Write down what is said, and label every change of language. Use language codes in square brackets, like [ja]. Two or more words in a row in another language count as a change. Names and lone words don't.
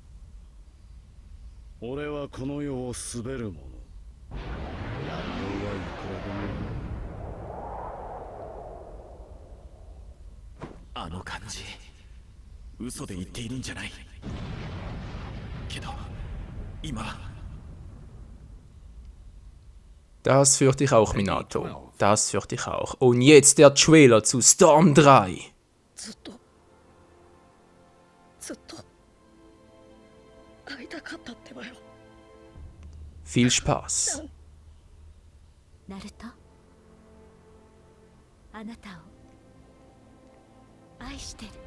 [ja] 俺はこの世を滑る者。やりようはいくらでも。あの感じ、嘘で言っているんじゃない。けど今 [de] Das fürchte ich auch, Minato. Das fürchte ich auch. Und jetzt der Trailer zu Storm 3. [ja] ずっと会いたかったってばよ。 [de] Viel Spaß. [ja] ナルト、あなたを愛してる。